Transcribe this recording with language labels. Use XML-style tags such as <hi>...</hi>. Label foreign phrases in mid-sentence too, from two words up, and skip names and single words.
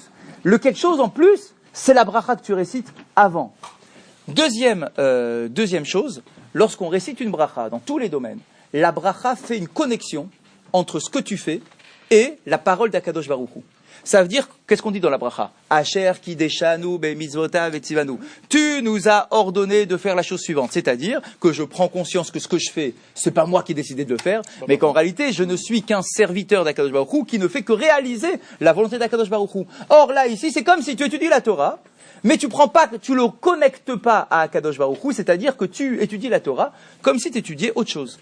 <fr>Le quelque chose en plus, c'est la bracha que tu récites avant. Deuxième chose, lorsqu'on récite une bracha dans tous les domaines, la bracha fait une connexion entre ce que tu fais et la parole d'</fr> <he>הקדוש ברוך הוא.</he> <fr>Ça veut dire, qu'est-ce qu'on dit dans la bracha?</fr> <he>אשר קדשנו במצוותיו וציונו.</he> <fr>Tu nous as ordonné de faire la chose suivante, c'est-à-dire que je prends conscience que ce que je fais, c'est pas moi qui ai décidé de le faire, mais qu'en réalité, je ne suis qu'un serviteur d'</fr> <he>הקדוש ברוך הוא</he> <fr>qui ne fait que réaliser la volonté d'</fr> <he>הקדוש ברוך הוא.</he> <fr>Or là, ici, c'est comme si tu étudies la Torah, mais tu le connectes pas à</fr> <he>הקדוש ברוך הוא,</he> <fr>c'est-à-dire que tu étudies la Torah comme si tu étudiais autre chose.</fr>